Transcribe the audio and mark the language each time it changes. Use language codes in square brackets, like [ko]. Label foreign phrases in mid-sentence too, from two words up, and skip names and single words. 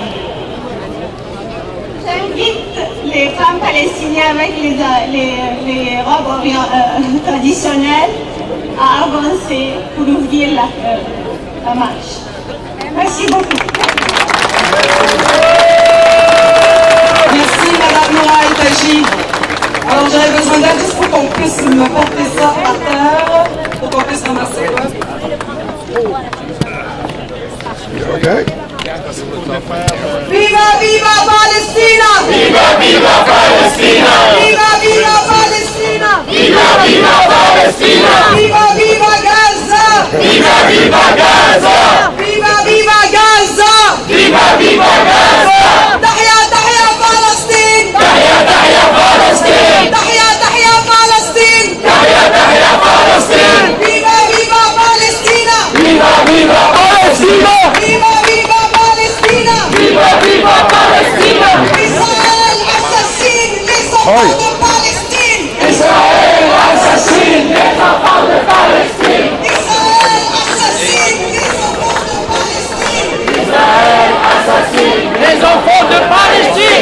[fr] J'invite les femmes palestiniennes avec les robes traditionnelles à avancer pour ouvrir la marche. Merci beaucoup. Merci Madame Noura Etaji. Alors j'aurais besoin d'aide juste pour qu'on puisse me porter ça à terre, pour qu'on puisse ramasser. Okay. [it] Viva viva Palestina! Viva, viva Palestina! Viva viva Palestina! Viva, viva Palestina! Viva viva Gaza! Viva, viva Gaza! Viva viva Gaza! Viva, viva Gaza! [ar] تحيا تحيا فلسطين! تحيا تحيا فلسطين! تحيا تحيا فلسطين! تحيا تحيا فلسطين! [it] Viva viva Palestina! Viva, viva Palestina! Viva viva Palestina! Viva, viva Palestina! [fr] Israël assassine les enfants de Palestine! Israël assassine les enfants de Palestine! Israël assassine les enfants de Palestine! Israël assassine les enfants de Palestine!